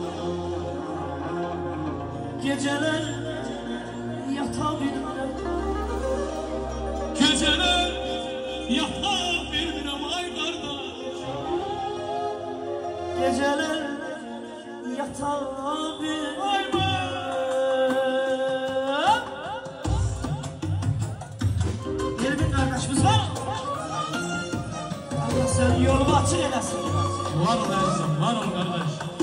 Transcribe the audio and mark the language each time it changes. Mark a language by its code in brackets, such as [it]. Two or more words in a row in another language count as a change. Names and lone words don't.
[az] Geceler yata bilmirəm. Geceler yata bilmirəm ay kardeş. Geceler yata bilmirəm. [tr] Yeni bir kardeşimiz var. Allah senin yolunu açık eylesin. Var ol Erzim, var ol kardeş.